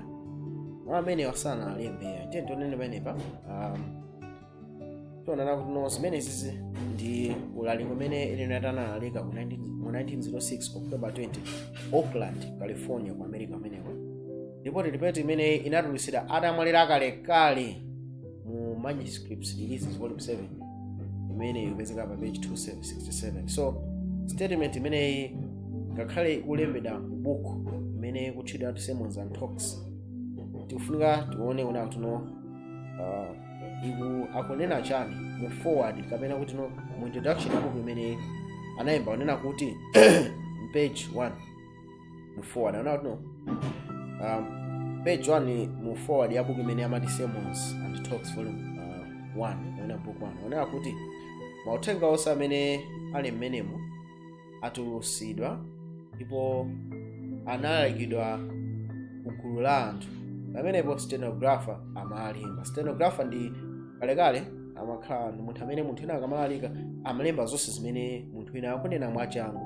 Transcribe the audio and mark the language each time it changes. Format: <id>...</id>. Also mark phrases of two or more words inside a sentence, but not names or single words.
<ny>Mawu amenewa sanalembe. Tiyeni tionene pamenepa tikuona kuti zimene zizi ndi ulaliki umene United analalika mu 1906 October 20 Oakland, California ku America amenewa. Ndipo report imene inatulusidwa atamwalira kalekale mu</ny> <en>manuscripts releases volume 7</en> <ny>imene ikupezeka pa page 267. So statement imene ngakhale kulembedwa mu book imene kutchedwa</ny> <en>sermons and talks</en> <ny>tikufunika tione kuna kuti iku akunena chani mu forward kapena kuti mu introduction ya book imene anayimba kunena kuti page 1 mu forward anakuti page 1 mu forward ya book imene amati</ny> <en>sermons and talks volume 1</en> <ny>ina book 1 ona kuti mauthenga onse amene ali mmenemo atulusidwa ndipo analalikidwa kugulu la anthu pamenepo stenographer amalemba. Stenographer ndi kalekale amakhala ndi munthu amene munthu ina akamalalika amalemba zonse zimene munthu ina akunena mwachangu.</ny>